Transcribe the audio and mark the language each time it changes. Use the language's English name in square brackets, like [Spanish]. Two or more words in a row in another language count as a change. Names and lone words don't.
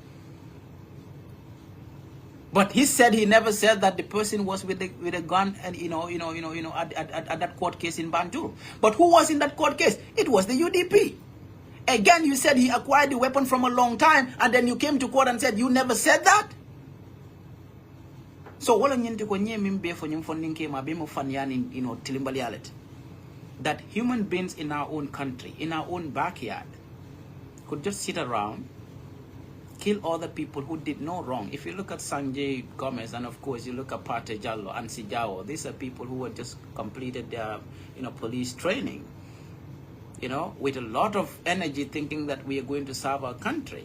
[English] But he said he never said that the person was with a gun, and at that court case in Banjul. But who was in that court case? It was the UDP. Again, you said he acquired the weapon from a long time, and then you came to court and said you never said that. [Mandingo] So wala nyente ko nyemimbe fo nyim fondin ke ma be mo fanyani tilimbalialet, [English] that human beings in our own country, in our own backyard, could just sit around, kill other people who did no wrong. If you look at Sanjay Gomez, and of course you look at Pate Jallo and Sijao, these are people who had just completed their police training, with a lot of energy, thinking that we are going to serve our country.